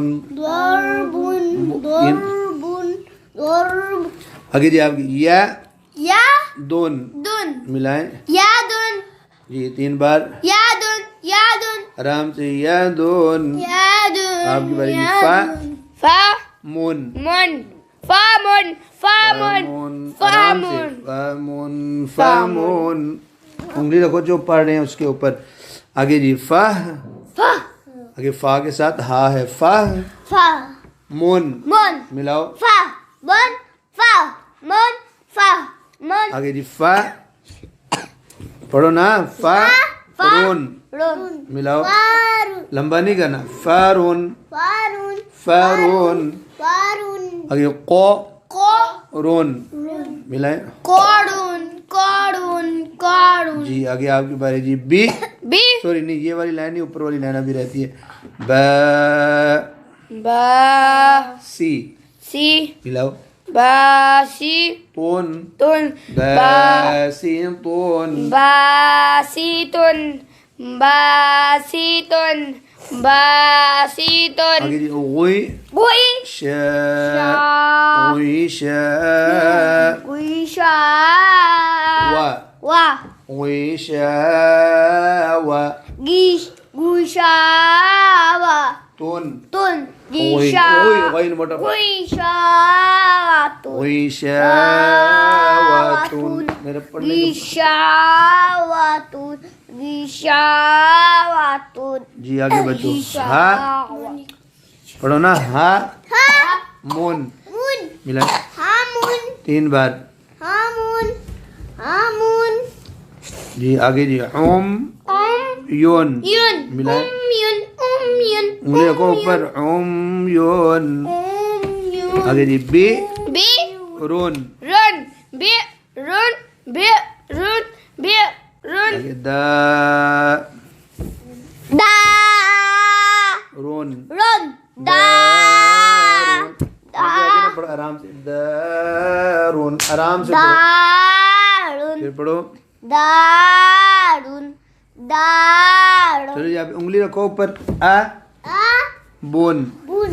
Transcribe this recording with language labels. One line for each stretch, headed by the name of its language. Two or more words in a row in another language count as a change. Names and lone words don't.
Arabic: دَرْبُنْ دَرْبُنْ دَرْبْ
Hindi: आगे जी आपकी या
Arabic: ya दुन dun
Hindi: मिलाएं
Arabic: yadun
Hindi: जी 3 बार
Arabic: يَدُنْ يَدُنْ
Hindi: आराम से
Arabic: يَ دُنْ yadun
Hindi: आपकी बारी जी फा
Arabic: fa मुन مُنْ فَمُنْ فَمُنْ
Hindi: आराम से
Arabic: famun فَمُنْ فَمُنْ
Hindi: उंगली रखो जो पढ़ रहे हैं उसके ऊपर आगे जी फा
Arabic: fa
Hindi: आगे फा के साथ हा है फा
Arabic: fa मुन mun
Hindi: मिलाओ
Arabic: فَ مُنْ فَ مُنْ فَ مُنْ
Hindi: आगे जी फा पढ़ो ना
Arabic: فَ رُنْ run
Hindi: मिलाओ
Arabic: farun
Hindi: लंबा नहीं करना फारुन
Arabic: farun फारुन farun
Hindi: आगे को
Arabic: ko
Hindi: रुन मिलाए
Arabic: كُرُنْ كُرُنْ كُرُنْ
Hindi: जी आगे आपकी बारी जी बी
Arabic: bi
Hindi: सॉरी नहीं ये वाली लाइन नहीं ऊपर वाली लाइन अभी रहती है ब
Arabic: ba सी si
Hindi: मिलाओ
Arabic: بَ سِ तोन tun ब ba سِ طُنْ بَاسِطُنْ بَاسِطُنْ بَاسِطُنْ
Hindi: आगे जी गुई
Arabic: gui श sha غِ شَ غِ شَ व wa غِ شَ وَ غِشْ غِ شَ وَ तोन tun गुई gisha غِ غِ मोटा غِ شَ تُنْ غِ شَ وَ تُنْ
Hindi: मेरे पढ़ने के
Arabic: غِشَاوَتُنْ غِشَاوَتُنْ
Hindi: जी आगे बच्चों हा पढ़ो ना
Arabic: هَ مُنْ mun
Hindi: मिला
Arabic: hamun
Hindi: 3 बार
Arabic: هَمُنْ هَمُنْ
Hindi: जी आगे जी यून
Arabic: yun
Hindi: मिला
Arabic: يُنْ يُنْ
Hindi: उंगली रखो ऊपर यून
Arabic: yun
Hindi: आगे जी बी
Arabic: bi रुन رُنْ بِ رُنْ بِ رُنْ بِ رُنْ
Hindi: आगे दा
Arabic: da रुन رُنْ دَ
Hindi: आगे आगे ना पढ़ो आराम से दारुन आराम से पढ़ो
Arabic: darun
Hindi: फिर पढ़ो
Arabic: دَرُنْ دَرُنْ
Hindi: चलो जी आप उंगली रखो ऊपर
Arabic: أَ بُنْ abun